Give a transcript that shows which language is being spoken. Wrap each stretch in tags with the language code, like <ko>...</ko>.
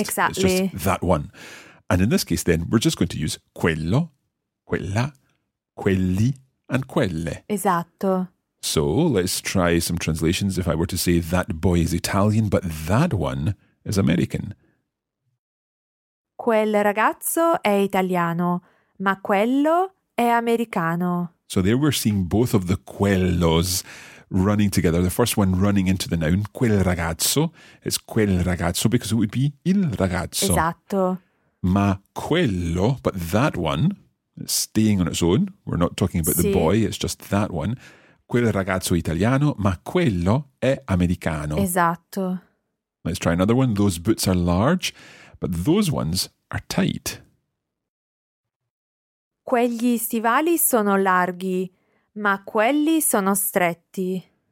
<en>Exactly. It's just that one. And in this case, then, we're just going to use quello, quella, quelli, and quelle.</en> <it>Esatto.</it> <en>So let's try some translations. If I were to say that boy is Italian, but that one is American.</en> <it>Quel ragazzo è italiano, ma quello è americano.</it> <en>So there we're seeing both of the quellos running together. The first one running into the noun, quel ragazzo. It's quel ragazzo because it would be il ragazzo.</en> <it>Esatto. Ma quello,</it> <en>but that one, it's staying on its own. We're not talking about</en> <it>sì.</it> <en>The boy, it's just that one.</en> <it>Quel ragazzo italiano, ma quello è americano. Esatto.</it> <en>Let's try another one. Those boots are large, but those ones are tight.</en> <it>Quegli stivali sono larghi, ma quelli sono stretti.</it>